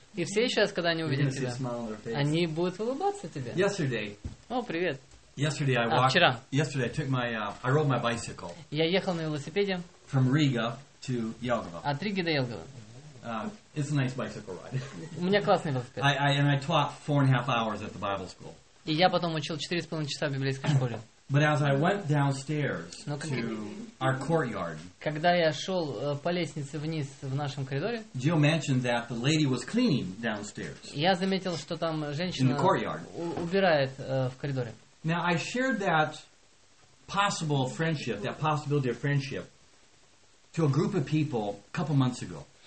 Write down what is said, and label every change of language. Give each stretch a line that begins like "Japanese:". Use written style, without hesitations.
Russian: и в следующий раз, когда они увидят тебя,
English: see a smile on their face.
Russian: Они будут улыбаться тебе.
English: Yesterday.
Russian: О, привет.
English: Yesterday I walked,
Russian: вчера.
English: Yesterday I took my, I rode my bicycle.
Russian: Я ехал на велосипеде.
English: From Riga to Jelgava.
Russian: От Риги до Елгава.
English: It's a nice bicycle ride.
Russian: У меня классный велосипед.
English: And I taught 4.5 hours at the Bible school.
Russian: И я потом учил 4.5 часа в библейской школе.
English: But as I went downstairs to our courtyard,
Russian: когда я шел по лестнице вниз в нашем коридоре,
English: Jill mentioned that the lady was cleaning downstairs.
Russian: Я заметил, что там женщина убирает в коридоре.
English: Now I shared that possible friendship, that possibility of friendship, to a group of people a couple months ago.